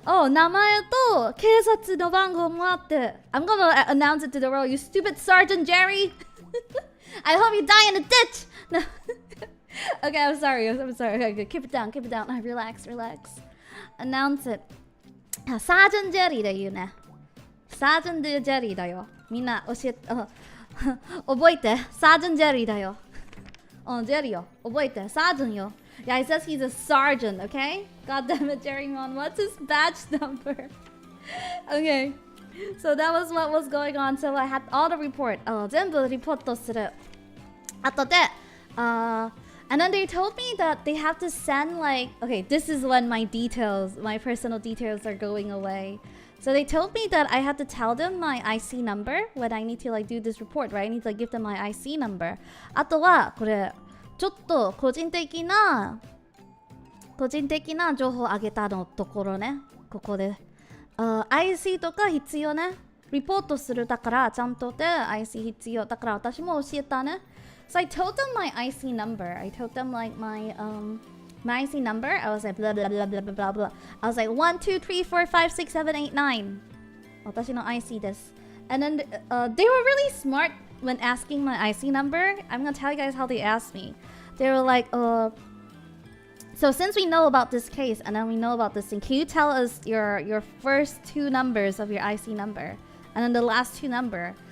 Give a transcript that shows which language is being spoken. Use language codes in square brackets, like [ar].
[ja] 名前と警察の番号もあって。 [en] I'm gonna announce it to the world. You stupid Sergeant Jerry. I hope you die in a ditch. No. Okay, I'm sorry. Okay, keep it down. Relax. Announce it. [ja] サージェンジェリーで言うね。サージェンジェリーだよ。みんな教えて、覚えて。サージェンジェリーだよ。ジェリーよ。覚えて。サージェンよ。 [en] Yeah, he says he's a sergeant, okay? God damn it, Jerrymon. What's his badge number? Okay. So that was what was going on. So I had all the report. [ja] 全部リポートする。後で、 [en] and then they told me that they have to send like, okay, this is when my personal details are going away. So they told me that I had to tell them my IC number when I need to like do this report, right? I need to like give them my IC number. [ja] あとはこれちょっと個人的な情報をあげたのところね。ここで、IC とか必要ね。リポートするだからちゃんとで IC 必要だから私も教えたね。 [en] So I told them my IC number. I told them like my IC number. I was like blah blah blah blah blah blah. I was like 1, 2, 3, 4, 5, 6, 7, 8, 9. [ja] 私の IC です。 [en] And then they were really smart when asking my IC number. I'm gonna tell you guys how they asked me. They were like, so since we know about this case and then we know about this thing, can you tell us your first two numbers of your IC number and then the last two number?